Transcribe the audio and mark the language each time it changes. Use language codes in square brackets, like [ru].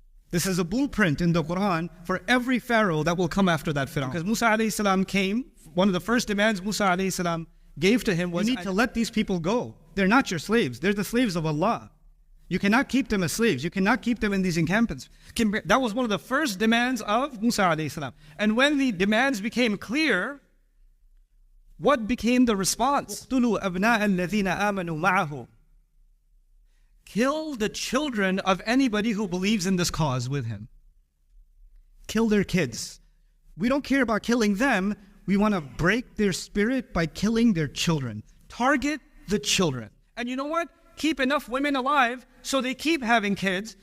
[en] This is a blueprint in the Quran for every pharaoh that will come after that Fir'aun. Because Musa alayhi salam came, one of the first demands Musa alayhi salam gave to him was, you need to let these people go. They're not your slaves. They're the slaves of Allah. You cannot keep them as slaves. You cannot keep them in these encampments. That was one of the first demands of Musa alayhi salam. And when the demands became clear, what became the response? [ar] اقتلوا أبناء الذين آمنوا معه. [en] Kill the children of anybody who believes in this cause with him. Kill their kids. We don't care about killing them. We want to break their spirit by killing their children. Target the children. And you know what? Keep enough women alive so they keep having kids.